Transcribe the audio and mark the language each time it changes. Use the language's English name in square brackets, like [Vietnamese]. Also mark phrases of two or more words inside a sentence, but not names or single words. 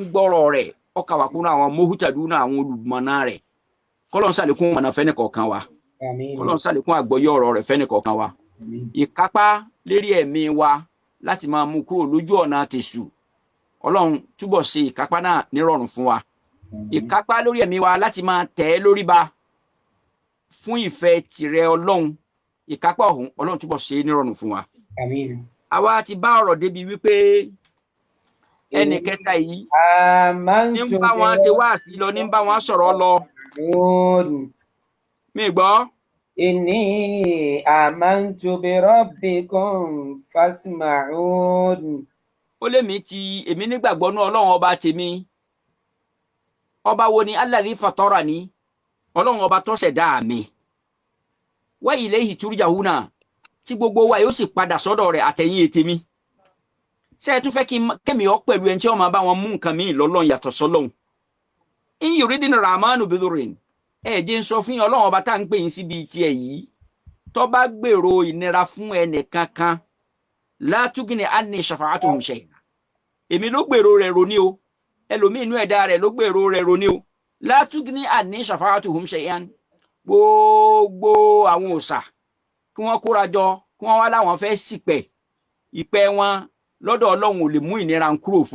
[Yoruba] gbọ́rọ̀ rẹ̀ ó kà wá kúnnú àwọn muhtaduna àwọn olùmọ̀nà rẹ̀ kọ́lọ́n ṣàlékún mọ̀nà fẹ́ni kọ̀ọ̀kan wa kọ́lọ́n ṣàlékún àgbọ́yé ọ̀rọ̀ rẹ̀ fẹ́ni kọ̀ọ̀kan wa ìkápá lérí ẹ̀mí wa láti máa mú kúrò lójú ọ̀nà tèṣù Ọlọ́run túbọ̀ ṣe ìkápá náà nírọ̀rùn fún wa ìkápá lórí ẹ̀mí wa láti máa tẹ̀ ẹ́ lórí ba fún ìfẹ́ tìrẹ Ọlọ́run ìkápá ọ̀hún Ọlọ́run túbọ̀ ṣe nírọ̀rùn fún wa. àwa ti bá ọ̀rọ̀ débi wípé ẹnì kẹta yìí ní ń bá wọn ṣe wáàsí lọ ní ń bá wọn sọ̀rọ̀ lọ. mi gbọ́. [Arabic] إني آمنت بربكم فاسمعون. [Yoruba] ó lé mi èmi nígbàgbọ́ nú Ọlọ́run ọba tèmi ọba wo ni [Arabic] الذي فطرني [Yoruba] Ọlọ́run ọba tó ṣẹ̀dá mi [Arabic] وإليه ترجعون [Yoruba] tí gbogbo wa yóò sì padà sọ́dọ̀ rẹ̀ àtẹ̀yìn ètè mi ṣé ẹ tún fẹ́ kẹ́mi ọ pẹ̀lú ẹni tí wọ́n máa bá wọn mú nǹkan míì lọ́lọ́run yàtọ̀ sọ́lọ́run [Arabic] إن يردن الرحمن بضر [Yoruba] ẹ jẹ́ ń sọ fún Ọlọ́run ọba tá à ń pè yín síbi tiẹ̀ yìí tó bá gbèrò ìnira fún ẹnì kankan [Arabic] لا تغن عني شفاعتهم شيئا [Yoruba] èmi ló gbèrò rẹ̀ roni o ẹlòmíì inú ẹ̀dá rẹ̀ ló gbèrò rẹ̀ roni o [Arabic] لا تغن عني شفاعتهم شيئا [Yoruba] gbogbo àwọn òòṣà kí wọ́n kóra jọ kí wọ́n wá láwọn fẹ́ ṣìpẹ̀ ìpẹ́ wọn lọ́dọ̀ Ọlọ́run ò lè mú ìnira kúrò fún